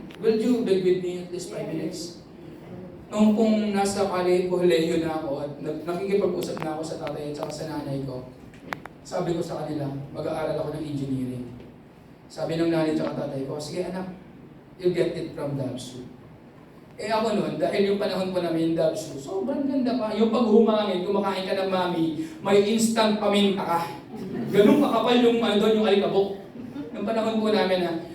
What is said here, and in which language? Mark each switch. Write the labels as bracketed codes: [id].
[en] Will you beg with me at least 5 minutes? [tl] Nung kung nasa kolehiyo na ako at nakikipag-usap na ako sa tatay at sa nanay ko, sabi ko sa kanila, mag-aaral ako ng engineering. Sabi ng nanay at tatay ko, sige anak, [en] you'll get it from Dabsu. [tl] Ako noon, dahil yung panahon ko namin Dabsu, sobrang ganda pa. Yung paghumangin, kumakain ka ng mami, may instant paminta ka. Ganun kakapal yung yung alikabok. Nung panahon po namin ha.